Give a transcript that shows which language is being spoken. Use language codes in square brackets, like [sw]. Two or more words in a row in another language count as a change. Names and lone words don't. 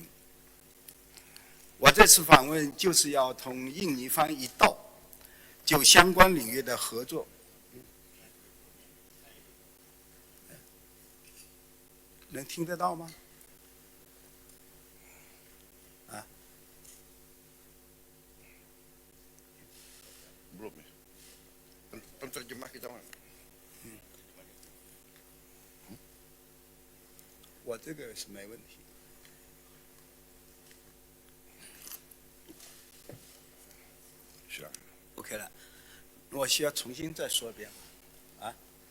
[zh] 我这次访问就是要同印尼方一道，就相关领域的合作。能听得到吗？啊？ [id] Belum ya. Penterjemah kita mana? [zh] 我这个是没问题。 OK 了，我需要重新再说一遍吗？啊？